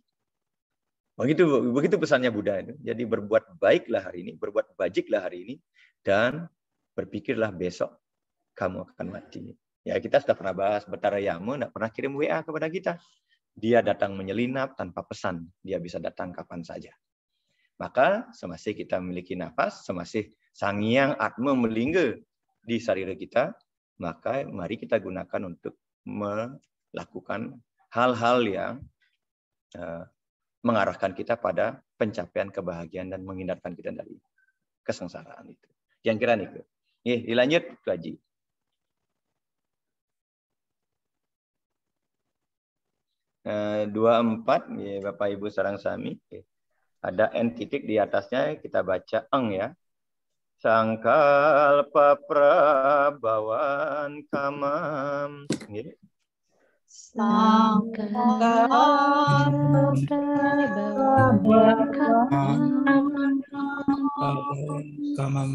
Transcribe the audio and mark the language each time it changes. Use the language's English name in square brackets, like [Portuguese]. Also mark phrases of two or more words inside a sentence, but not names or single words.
[Indonesian] Begitu pesannya Buddha itu. Jadi berbuat baiklah hari ini, berbuat bajiklah hari ini dan berpikirlah besok kamu akan mati. Ya, kita sudah pernah bahas Betara Yama tidak pernah kirim WA kepada kita. Dia datang menyelinap tanpa pesan. Dia bisa datang kapan saja. Maka semasih kita memiliki nafas, semasih Sang Hyang Atma melingga di sarira kita, maka mari kita gunakan untuk melakukan hal-hal yang mengarahkan kita pada pencapaian kebahagiaan dan menghindarkan kita dari kesengsaraan itu. Kira-kira nih. Dilanjut ke Haji. Dua 24 ya, Bapak Ibu [Balinese] sareng sami. [Indonesian] Ada N titik di atasnya, kita baca eng ya. [Sanskrit] Sangkalpa prabawan kamam. Sangkalpa prabawan kamam.